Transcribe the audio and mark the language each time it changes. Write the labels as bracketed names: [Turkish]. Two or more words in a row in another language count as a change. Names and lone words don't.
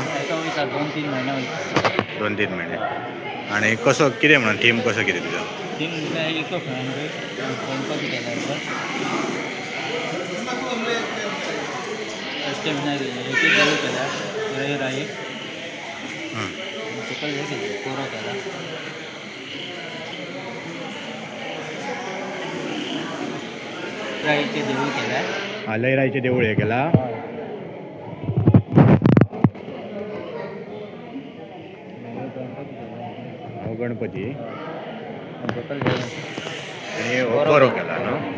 [Konkani] 2-3 महिने वयता. 2-3 महिने. आणि कसो कितें म्हणून थीम कसो कितें तुजो? थीम [English] eco friendly [Konkani] गणपती केला अष्टविनायक एक देव केला रविराई सकल हे केलं कोरो केला. लयराईचे देऊळ केला. लयराईचे देऊळ हे केला. गणपती आणि कोरो केला न्हू.